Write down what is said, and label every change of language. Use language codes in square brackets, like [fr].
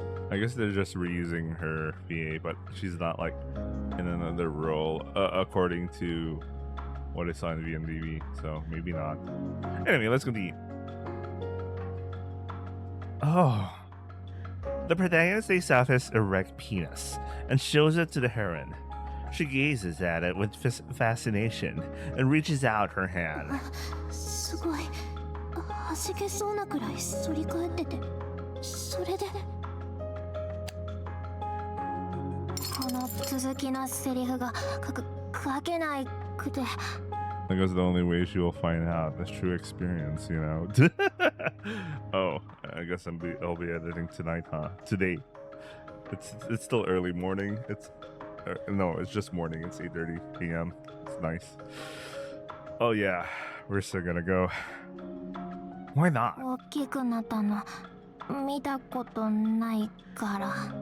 [en] I guess they're just reusing her VA, but she's not like in another role, according to what I saw in VNDB. So maybe not. Anyway, let's continue. Oh. The protagonist takes out his erect penis and shows it to the heroine. She gazes at it with fascination and reaches out her hand. [ja] すごい。弾けそうなくらい反り返ってて、それで。この続きのセリフが書けないくて。 [en] I guess the only way she will find out is true experience, you know. Oh, I guess I'll be editing tonight, huh? Today. It's still early morning. No, it's just morning. It's 8:30 p.m. It's nice. Oh yeah, we're still gonna go. Why not? [ja] 大きくなったの見たことないから。